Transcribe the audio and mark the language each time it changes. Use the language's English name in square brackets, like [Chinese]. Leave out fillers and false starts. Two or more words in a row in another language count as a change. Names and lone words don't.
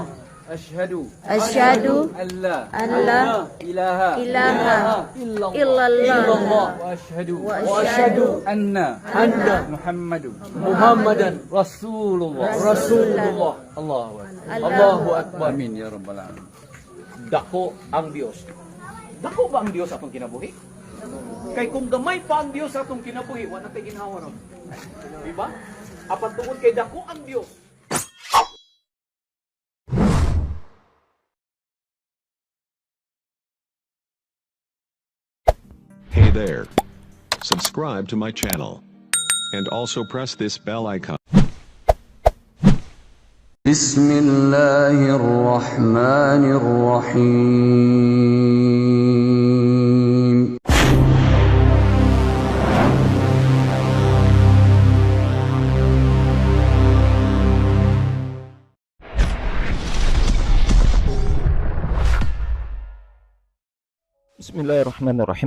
[Arabic] أشهد أن لا إله إلا الله وأشهد أن محمدا رسول الله. الله أكبر. آمين يا رب العالمين. [Cebuano] Dako ang Dios. Dako ba ang Dios atong kinabuhi? Kay kung gamay pa ang Dios atong kinabuhi, wala tay ginhawa ron. Di ba? Apan tungod kay dako ang Dios. [English] Hey there. Subscribe to my channel. And also press this bell icon. [Arabic] بسم الله الرحمن الرحيم Bismillahirrahmanirrahim.